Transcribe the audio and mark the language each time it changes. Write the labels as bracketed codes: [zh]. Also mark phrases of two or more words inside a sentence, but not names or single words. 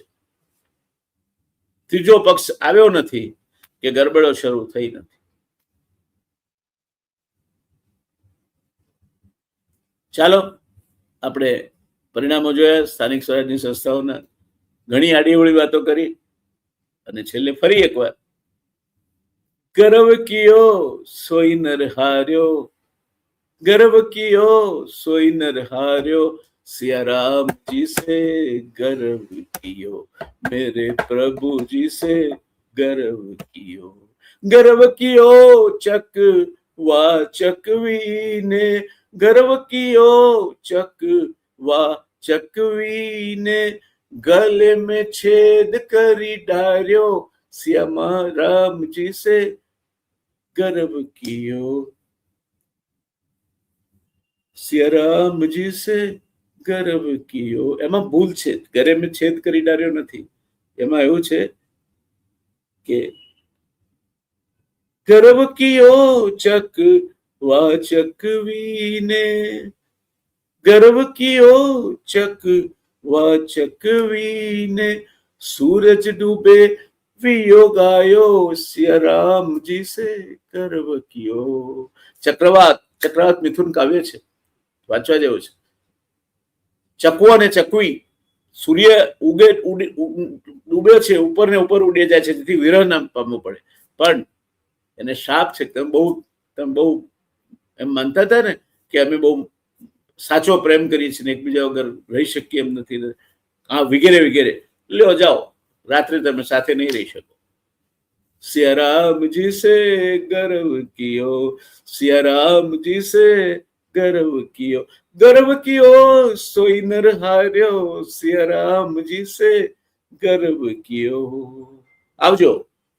[gu] ત્રીજો પક્ષ આવ્યો નથી કે ગરબડો શરૂ થઈ નથી. ચાલો આપણે પરિણામો જોયા, સ્થાનિક સ્વરાજની સંસ્થાઓના ઘણી આડીઅવળી વાતો કરી, અને છેલ્લે ફરી એકવાર [hi] गर्व कियो सोई नर हार्यो, गर्व कियो सोई नर हार्यो, सिया राम जी से गर्व कियो, मेरे प्रभु जी से गर्व कियो। गर्व कियो चक वा चकवी ने, गर्व कियो चक वा चकवी ने, गले में छेद करी डार्यो, श्यामा राम जी से गर्व कियो, सिया राम जी से गर्व कियो। [gu] એમાં ભૂલ છે, ગરે મેં છેદ કરી ડાર્યો નથી, એમાં એવું છે કે [hi] गर्व कियो चक वा चकवी ने, गर्व कियो चक वा चकवी ने, सूरज डूबे वियोग आयो, सिया राम जी से गर्व कियो। [gu] ચક્રવાત, ચક્રવાત મિથુન કાવ્ય છે, વાંચવા જેવું છે. ચકવો અને ચકવી, સૂર્ય ઉગે ડૂબે છે, ઉપર ને ઉપર ઉડે જાય છે, જેથી વિરહ નામ પામવું પડે, પણ એને શાપ છે. તમે બહુ એમ માનતા હતા ને કે અમે બહુ સાચો પ્રેમ કરીએ છીએ, એકબીજા વગર રહી શકીએ એમ નથી, હા વગેરે વગેરે, લ્યો જાઓ, રાત્રે તમે સાથે નહીં રહી શકો. [hi] सिया राम जी से गर्व कियो, सिया राम जी से गर्व कियो, गर्व कियो सोई नर हार्यो, सिया राम जी से गर्व कियो. [gu] આવજો.